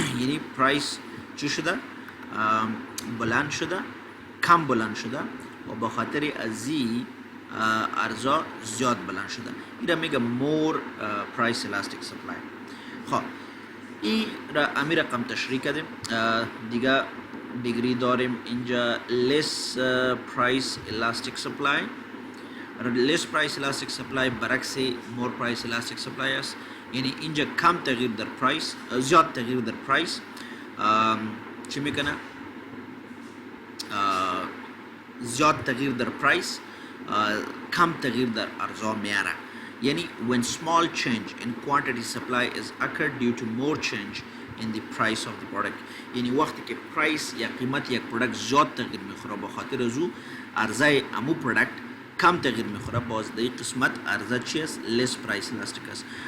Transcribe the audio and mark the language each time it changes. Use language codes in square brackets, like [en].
[fa] یعنی پرایس چی شده؟ بلند شده، کم بلند شده و به خاطر ازی عرضه زیاد بلند شده. این را میگه [en] More price elastic supply. [fa] خب این را امی رقم تشریح کردیم. دیگه دیگری داریم اینجا [en] less price elastic supply. less price elastic supply برعکس more price elastic supply است. [fa] یعنی اینجا کم تغییر در پرایس، زیاد تغییر در پرایس چی میکنه؟ زیاد تغییر در پرایس کم تغییر در عرضه میاره. [en] یعنی when small change in quantity supply is occurred due to more change in the price of the product. [fa] یعنی وقتی که پرایس یا قیمت یک پرودکت زیاد تغییر میخوره به خاطر ازو عرضه امو پرودکت کم تغییر میخوره، باز در این قسمت عرضه چی است؟ less price elastic است.